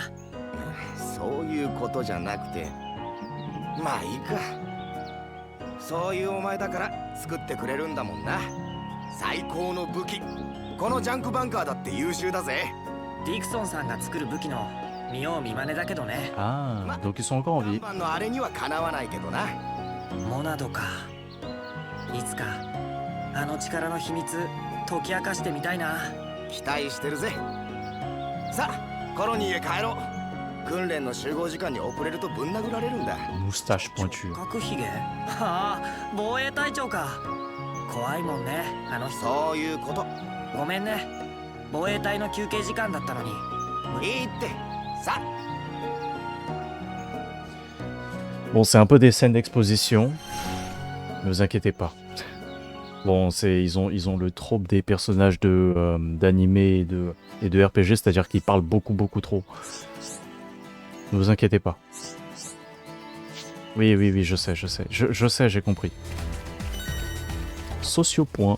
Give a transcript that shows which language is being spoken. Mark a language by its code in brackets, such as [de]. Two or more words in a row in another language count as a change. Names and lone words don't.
[ja] そういうことじゃなくて、まあいいか。そういうお前だから作ってくれるんだもんな。最高の武器。このジャンクバンカーだって優秀だぜ。ディクソンさんが作る武器の見よう見まねだけどね。 [fr] Ah, donc ils sont encore en vie. [ja] のあれにはかなわないけどな。モナドか。いつかあの力の秘密解き明かしてみたいな。期待してるぜ。さあコロニーへ帰ろう。訓練の集合時間に遅れるとぶん殴られるんだ。 [fr] Moustache pointue. [ja] 角ひげ。はあ、防衛隊長か。怖いもんね、あの人。そういうこと。ごめんね、防衛隊の休憩時間だったのに。いいって。さ。 [fr] Bon, c'est un peu des scènes d'exposition. Ne vous inquiétez pas. Bon, ils ont le trope des personnages d'animé et de RPG, c'est-à-dire qu'ils parlent beaucoup trop. Ne vous inquiétez pas. Oui, je sais, j'ai compris. Sociopoint.